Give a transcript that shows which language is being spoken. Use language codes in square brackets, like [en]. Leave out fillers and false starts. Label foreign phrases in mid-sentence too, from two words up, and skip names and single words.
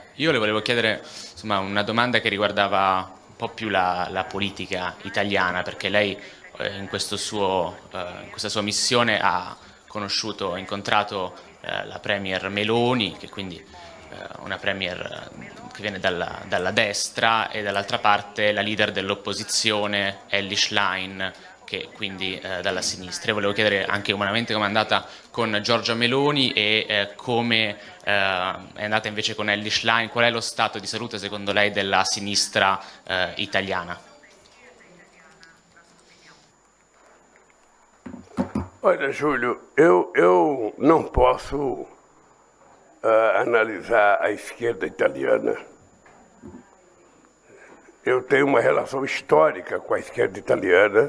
[it] Io le volevo chiedere insomma, una domanda che riguardava un po' più la politica italiana, perché lei in questa sua missione ha incontrato la Premier Meloni, che quindi una Premier che viene dalla destra, e dall'altra parte la leader dell'opposizione Elly Schlein, che quindi dalla sinistra. E volevo chiedere anche umanamente come è andata con Giorgia Meloni e come è andata invece con Elly Schlein. Qual è lo stato di salute secondo lei della sinistra italiana? [pt] Olha, Júlio, eu não posso analisar a esquerda italiana. Eu tenho uma relação histórica com a esquerda italiana.